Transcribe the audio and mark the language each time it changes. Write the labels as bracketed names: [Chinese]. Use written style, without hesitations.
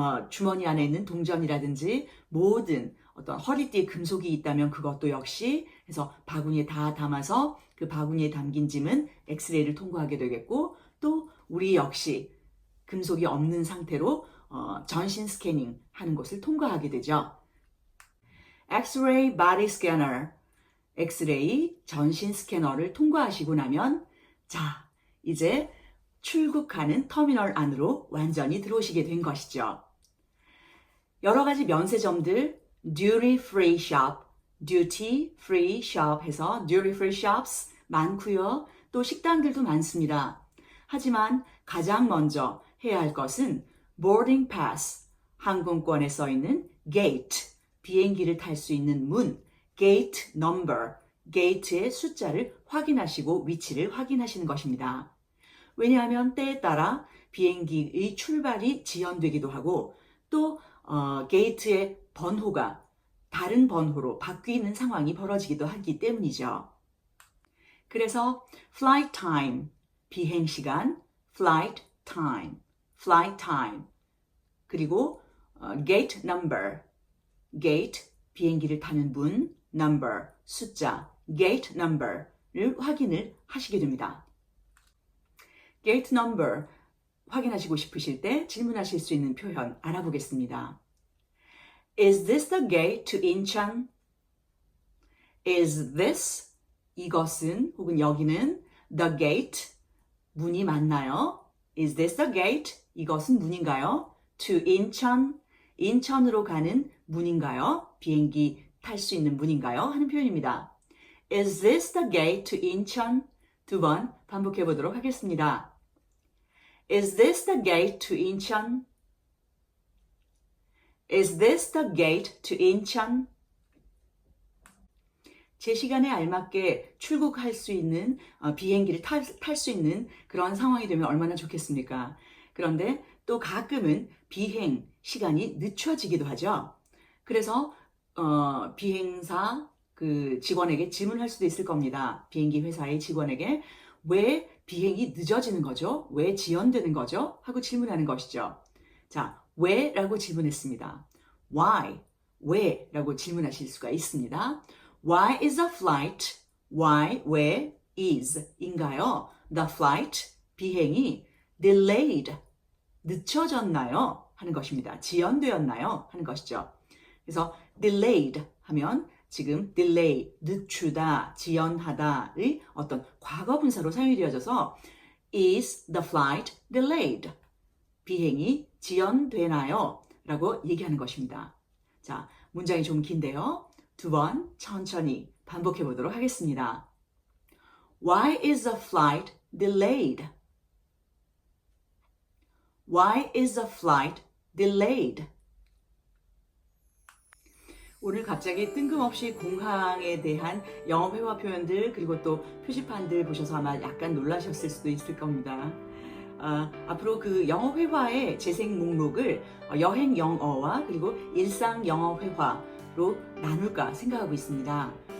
[Korean] 주머니 안에 있는 동전이라든지 모든 어떤 허리띠에 금속이 있다면 그것도 역시 해서 바구니에 다 담아서 그 바구니에 담긴 짐은 엑스레이를 통과하게 되겠고, 또 우리 역시 금속이 없는 상태로 전신 스캐닝 하는 곳을 통과하게 되죠. [English] X-ray body scanner, [Korean] 엑스레이 전신 스캐너를 통과하시고 나면 자, 이제 출국하는 터미널 안으로 완전히 들어오시게 된 것이죠. 여러 가지 면세점들, [English] duty free shop, duty free shop [Korean] 해서 duty free shops 많고요. 또 식당들도 많습니다. 하지만 가장 먼저 해야 할 것은 [English] boarding pass, [Korean] 항공권에 써 있는 gate, 비행기를 탈 수 있는 문, gate number, gate의 숫자를 확인하시고 위치를 확인하시는 것입니다. 왜냐하면 때에 따라 비행기의 출발이 지연되기도 하고 또 게이트의 번호가 다른 번호로 바뀌는 상황이 벌어지기도 하기 때문이죠. [English] 그래서 flight time, [Korean] 비행 시간, [English] flight time, flight time. [Korean] 그리고 gate number, gate, 비행기를 타는 문, number, 숫자, gate number를 확인을 하시게 됩니다. gate number 확인하시고 싶으실 때 질문하실 수 있는 표현 알아보겠습니다. [English] Is this the gate to Incheon? Is this, [Korean] 이것은 혹은 여기는 [English] the gate, [Korean] 문이 맞나요? [English] Is this the gate? [Korean] 이것은 문인가요? [English] To Incheon, [Korean] 인천으로 가는 문인가요? 비행기 탈 수 있는 문인가요? 하는 표현입니다. [English] Is this the gate to Incheon? [Korean] 두 번 반복해 보도록 하겠습니다. [English] Is this the gate to Incheon? Is this the gate to Incheon? [Korean] 제 시간에 알맞게 출국할 수 있는 비행기를 탈 수 있는 그런 상황이 되면 얼마나 좋겠습니까? 그런데 또 가끔은 비행 시간이 늦춰지기도 하죠. 그래서 비행사 그 직원에게 질문할 수도 있을 겁니다. 비행기 회사의 직원에게 왜 비행이 늦어지는 거죠? 왜 지연되는 거죠? 하고 질문하는 것이죠. 자, 왜? 라고 질문했습니다. Why? 왜? 라고 질문하실 수가 있습니다. [English] Why is the flight? Why? 왜? is [Korean] 인가요? [English] The flight, [Korean] 비행이 [English] delayed, [Korean] 늦춰졌나요? 하는 것입니다. 지연되었나요? 하는 것이죠. 그래서 delayed 하면 지금 delay, 늦추다, 지연하다의 어떤 과거 분사로 사용이 되어져서 [English] is the flight delayed? [Korean] 비행이 지연되나요? 라고 얘기하는 것입니다. 자, 문장이 좀 긴데요. 두 번 천천히 반복해 보도록 하겠습니다. [English] Why is the flight delayed? Why is the flight delayed? [Korean] 오늘 갑자기 뜬금없이 공항에 대한 영어 회화 표현들 그리고 또 표지판들 보셔서 아마 약간 놀라셨을 수도 있을 겁니다. 앞으로 그 영어 회화의 재생 목록을 여행 영어와 그리고 일상 영어 회화로 나눌까 생각하고 있습니다.